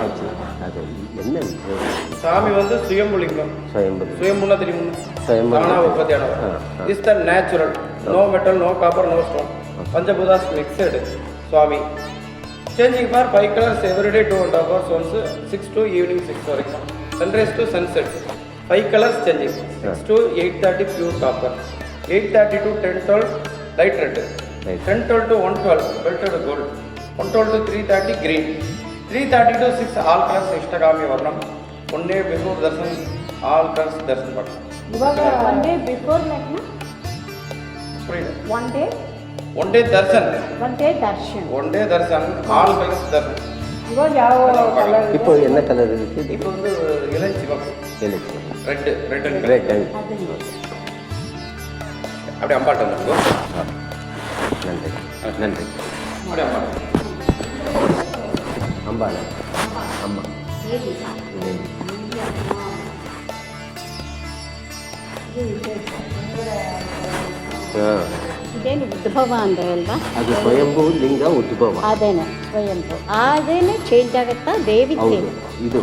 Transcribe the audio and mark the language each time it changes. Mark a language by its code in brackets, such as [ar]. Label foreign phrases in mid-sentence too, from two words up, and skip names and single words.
[ta] அது என்ன சாமி வந்து சுயம்புலிங்கம். சுயம்புனா தெரியும், தானா உற்பத்தியானவர். [en] is the natural, no metal, no copper, no stone, panchabhootas mixed சுவாமி. changing for 5 colors everyday 2.5 hours once, 6 to evening 6 வரைக்கும், sunrise to sunset 5 colors changing. 6 to 8:30 pure copper, 8:30 to 10:12 light red, 10:12 to 1:12 belted gold, 1:12 to 3:30 green, 3:30 to 6 all colors [kn] ಇಷ್ಟಗಾಮಿ ವರ್ಣಂ. [en] one day before [kn] ದರ್ಶನ್ [en] all colors [kn] ದರ್ಶನ ಮಾಡ್ತಾರೆ. ಇವಾಗ [en] one day before [kn] ಲಗ್ನ, [en] one day darshan, one day darshan all colors darshan. [kn] ಇವಾಗ ಯಾವ ಕಲರ್? [ta] இப்போ என்ன கலர் இருக்கு? இப்போ வந்து இளம் சிவப்பு, [en] red and [ta] ரெட். அப்படி அம்பாட்டம் இருக்கும். நன்றி நன்றி. அப்படி அம்பாட்டம் அம்பால அம்மா [kn] ಇದೇನು ಉದ್ಭವ ಅಂದ್ರೆ ಅಲ್ವಾ? ಅದು ಸ್ವಯಂಭೂ ಲಿಂಗ ಉದ್ಭವ. ಅದೇನೆ ಸ್ವಯಂಭೂ, ಅದೇನೆ ಚೇಂಜ್ ಆಗುತ್ತಾ ದೇವಿ? ಇದು